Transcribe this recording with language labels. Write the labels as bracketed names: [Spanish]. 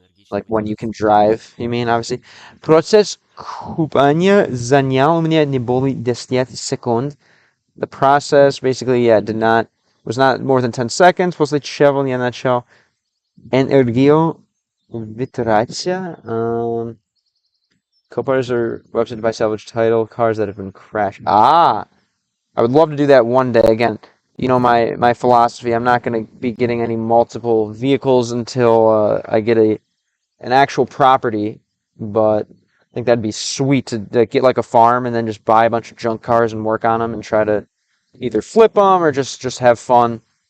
[English] Like when you can drive, you mean, obviously. [Russian] Процесс купания занял меня не более 10 секунд. [English] The process basically, yeah, was not more than 10 seconds. [Russian] После чего я начал энергию вытираться. [English] Copars are websites to buy salvage title cars that have been crashed. I would love to do that one day. Again, you know my philosophy. I'm not going to be getting any multiple vehicles until I get an actual property. But I think that'd be sweet to get like a farm and then just buy a bunch of junk cars and work on them and try to either flip them or just have fun.